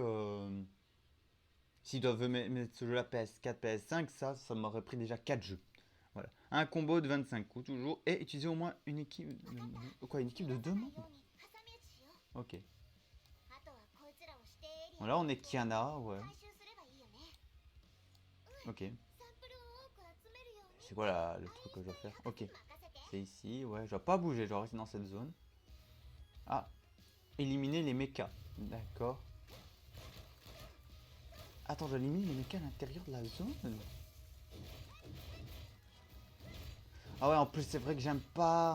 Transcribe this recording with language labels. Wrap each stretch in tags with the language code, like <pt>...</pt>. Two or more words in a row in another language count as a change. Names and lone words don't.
<fr>S'ils doivent mettre ce jeu-là PS4, PS5, ça m'aurait pris déjà 4 jeux. Voilà. Un combo de 25 coups toujours. Et utiliser au moins une équipe... Une équipe de 2 membres. Ok. Voilà, on est Kiana, ouais.</fr> <ja>回収すればいいよね。</ja> <fr>Ok.</fr> <ja>サンプルを多く集めるように</ja> <fr>C'est quoi le truc que je dois faire? Ok.</fr> <ja>任せて。</ja> <fr>C'est ici, ouais. Je dois pas bouger, je dois rester dans cette zone. Ah. Éliminer les mechas. D'accord. Attends, je dois éliminer les mechas à l'intérieur de la zone? Ah ouais, en plus, c'est vrai que j'aime pas.</fr>